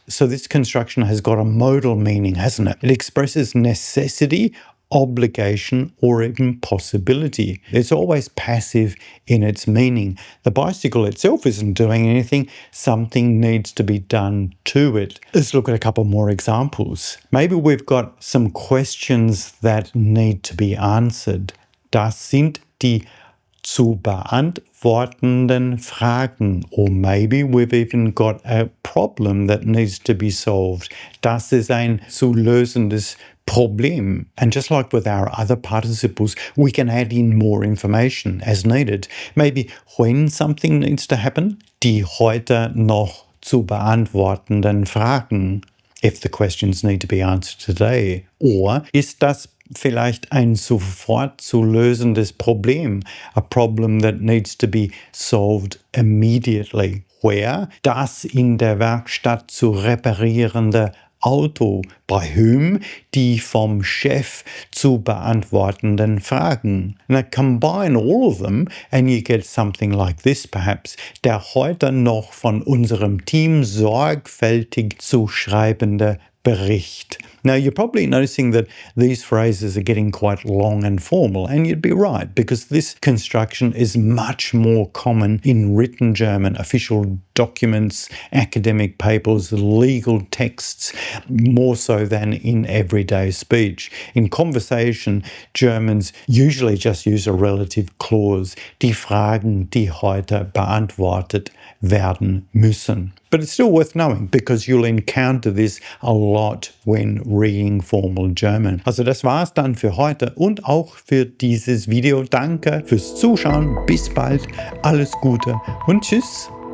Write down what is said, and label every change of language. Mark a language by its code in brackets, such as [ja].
[en] So this construction has got a modal meaning, hasn't it? It expresses necessity, obligation, or even possibility. It's always passive in its meaning. The bicycle itself isn't doing anything. Something needs to be done to it. Let's look at a couple more examples. Maybe we've got some questions that need to be answered. [de] Das sind die zu beantwortenden Fragen. [en] Or maybe we've even got a problem that needs to be solved. [de] Das ist ein zu lösendes Problem. [en] And just like with our other participles, we can add in more information as needed. Maybe when something needs to happen, [de] die heute noch zu beantwortenden Fragen, [en] if the questions need to be answered today. Or [de] ist das vielleicht ein sofort zu lösendes Problem, [en] a problem that needs to be solved immediately. Where? [de] Das in der Werkstatt zu reparierende Auto. [en] By whom? [de] Die vom Chef zu beantwortenden Fragen. [en] Now combine all of them and you get something like this perhaps. [de] Der heute noch von unserem Team sorgfältig zu schreibende Bericht. [en] Now, you're probably noticing that these phrases are getting quite long and formal, and you'd be right, because this construction is much more common in written German, official documents, academic papers, legal texts, more so than in everyday speech. In conversation, Germans usually just use a relative clause, [de] die Fragen, die heute beantwortet werden müssen. [en] But it's still worth knowing because you'll encounter this a lot when reading formal German. [de] Also das war's dann für heute und auch für dieses Video. Danke fürs Zuschauen. Bis bald. Alles Gute und tschüss.